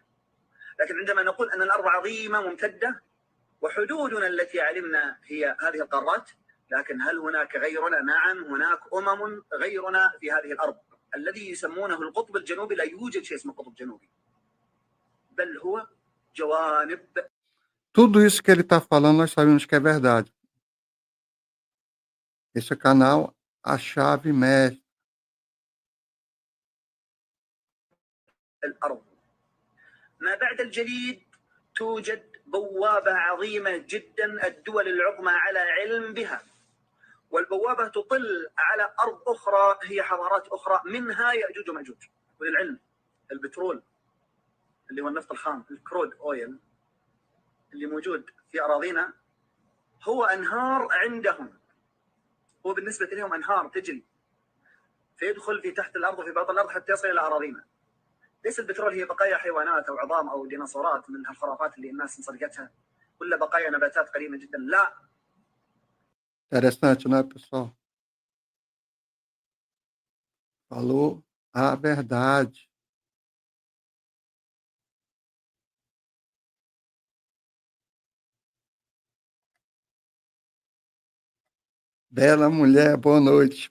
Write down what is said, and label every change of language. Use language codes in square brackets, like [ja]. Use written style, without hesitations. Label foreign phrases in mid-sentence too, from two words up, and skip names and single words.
[ar] لكن عندما نقول ان الارض عظيمه ممتده وحدودنا التي علمنا هي هذه القارات، لكن هل هناك غيرنا؟ نعم، هناك غيرنا في هذه الارض. الذي يسمونه القطب الجنوبي، لا يوجد شيء اسمه قطب جنوبي، بل هو جوانب. [pt] Tudo isso que ele está falando, nós sabemos que é verdade. Esse canal, a chave mestre. [ar] الارض ما بعد الجليد توجد بوابه عظيمه جدا الدول العظمى على علم بها، والبوابه تطل على ارض اخرى هي حضارات اخرى، منها ياجوج وماجوج. وللعلم البترول اللي هو النفط الخام، [en] crude oil [ar] اللي موجود في اراضينا هو انهار عندهم، هو بالنسبه لهم انهار تجري فيدخل في تحت الارض وفي باطن الارض حتى يصل الى اراضينا. ليس البترول هي بقايا حيوانات او عظام او ديناصورات من هالخرافات اللي الناس مصدقتها، ولا بقايا نباتات قديمه جدا، لا. [pt] Interessante, né, pessoal? Falou a verdade. Bela mulher, boa noite.